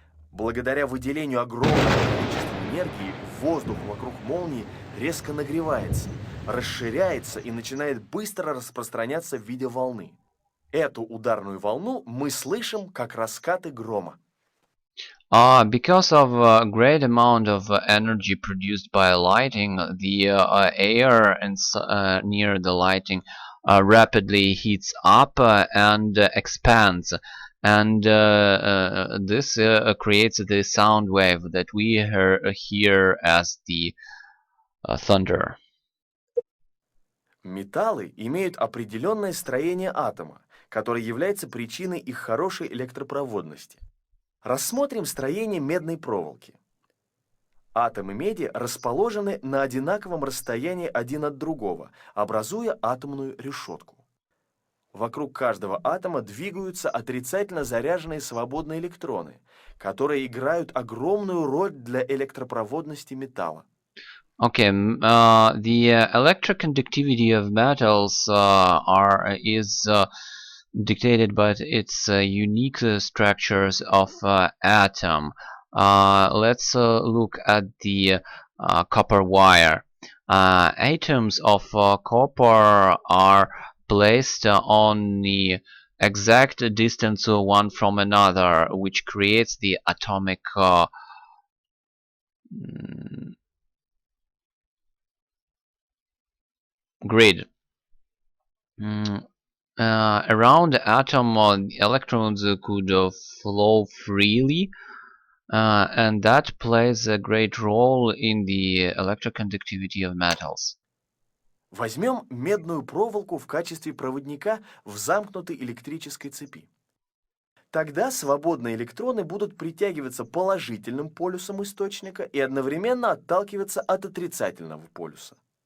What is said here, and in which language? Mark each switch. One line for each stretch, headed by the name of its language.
Russian: Благодаря выделению огромного количества энергии, воздух вокруг молнии резко нагревается, расширяется и начинает быстро распространяться в виде волны. Эту ударную волну мы слышим как раскаты грома.
English: Because of a great amount of energy produced by lighting, the air near the lighting rapidly heats up and expands, and this creates the sound wave that we hear as the thunder.
Russian: Металлы имеют определенное строение атома, которое является причиной их хорошей электропроводности. Рассмотрим строение медной проволоки. Атомы меди расположены на одинаковом расстоянии один от другого, образуя атомную решетку. Вокруг каждого атома двигаются отрицательно заряженные свободные электроны, которые играют огромную роль для электропроводности металла.
English: Okay, the electroconductivity of metals is dictated by its unique structures of atom. Let's look at the copper wire. Atoms of copper are placed on the exact distance one from another, which creates the atomic grid. Around the atom, electrons could flow freely, and that plays a great role in the electroconductivity of metals.
Russian: Возьмем медную проволоку в качестве проводника в замкнутой электрической цепи. Тогда свободные электроны будут притягиваться положительным полюсом источника и одновременно отталкиваться от отрицательного полюса.